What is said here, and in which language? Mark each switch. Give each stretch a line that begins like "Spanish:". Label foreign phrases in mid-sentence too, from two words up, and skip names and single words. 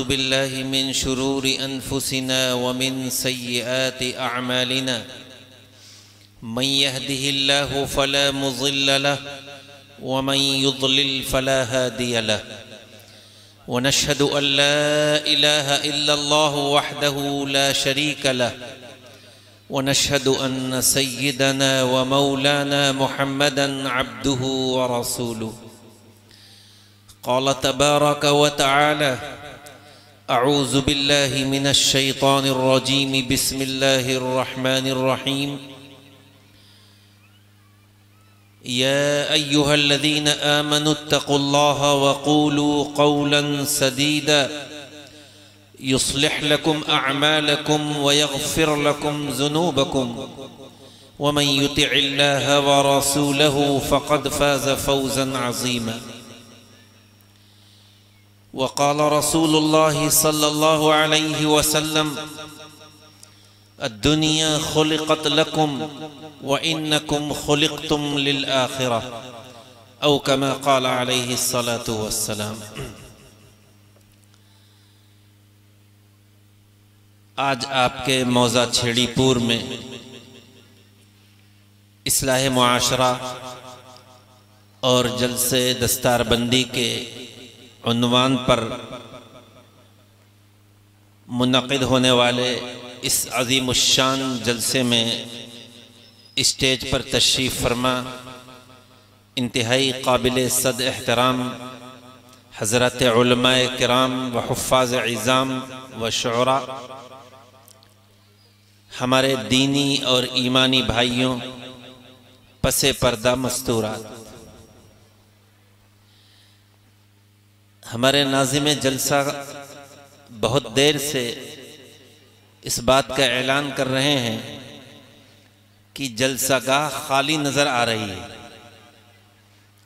Arabic: بالله من شرور أنفسنا ومن سيئات أعمالنا من يهده الله فلا مضل له ومن يضلل فلا هادي له ونشهد أن لا إله إلا الله وحده لا شريك له ونشهد أن سيدنا ومولانا محمدا عبده ورسوله. قال تبارك وتعالى أعوذ بالله من الشيطان الرجيم بسم الله الرحمن الرحيم. يا أيها الذين آمنوا اتقوا الله وقولوا قولا سديدا يصلح لكم أعمالكم ويغفر لكم ذنوبكم ومن يطع الله ورسوله فقد فاز فوزا عظيما. وقال رسول الله صلى الله عليه وسلم الدنيا خلقت لكم وإنكم خلقتم للآخرة أو كما قال عليه الصلاة والسلام.
Urdu: آج آپ کے موضع چھیڑی پور میں اصلاح معاشرہ اور جلسۂ دستاربندی کے عنوان پر منعقد ہونے والے اس عظیم الشان جلسے میں اسٹیج پر تشریف فرما انتہائی قابل صد احترام حضرت علمائے کرام و حفاظ عظام و شعراء, ہمارے دینی اور ایمانی بھائیوں، پس پردہ مستورات, ہمارے ناظم جلسہ بہت دیر سے اس بات کا اعلان کر رہے ہیں کہ جلسہ گاہ خالی نظر آ رہی ہے.